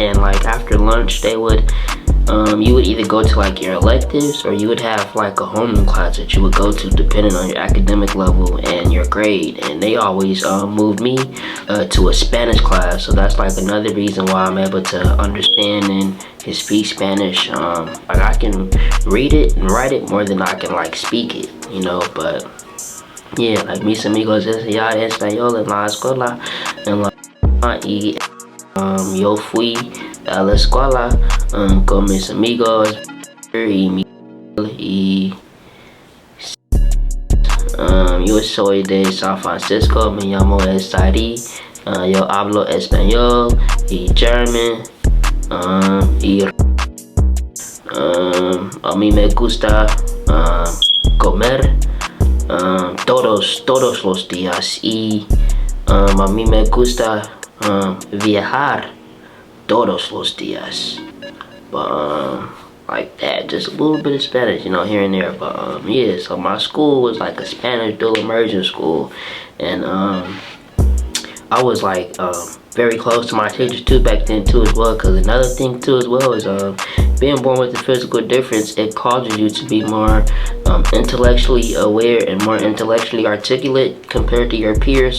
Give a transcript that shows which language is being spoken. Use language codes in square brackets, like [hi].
[en] And like after lunch they would you would either go to like your electives, or you would have like a homeroom class that you would go to depending on your academic level and your grade. And they always moved me to a Spanish class, so that's like another reason why I'm able to understand and speak Spanish. Like I can read it and write it more than I can like speak it, you know. But yeah, like [es] mis amigos enseñaron español en la escuela, en la y yo fui a la escuela con mis amigos y yo soy de San Francisco, me llamo Sari, yo hablo español y German, y a mí me gusta comer todos los días, y a mí me gusta viajar todos los días. [en] But like that, just a little bit of Spanish, you know, here and there. But yeah, so my school was like a Spanish dual immersion school, and I was like very close to my teachers too back then too as well. Because another thing too as well is being born with a physical difference, it causes you to be more intellectually aware and more intellectually articulate compared to your peers.